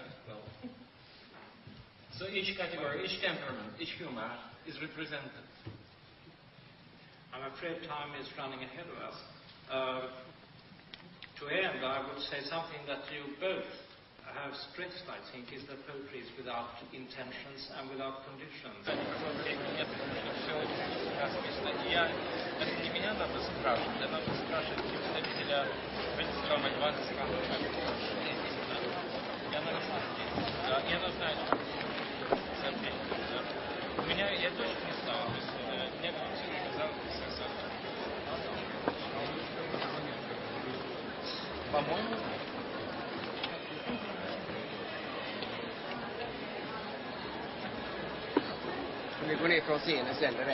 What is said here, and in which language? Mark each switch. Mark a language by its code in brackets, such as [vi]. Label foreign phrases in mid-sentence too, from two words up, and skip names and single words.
[en] Well, so each category, each temperament, each humor is represented. I'm afraid time is running ahead of us. To end, I would say something that you both have stressed, I think, is that poetry is without intentions and without conditions. [ru] Это не меня надо спрашивать, а надо спрашивать представителя правительства Мальванского. И она знает, что у меня, я точно не знаю, то есть мне кто-то сказал, По-моему. [sv] Vi går ner från scenen sen direkt.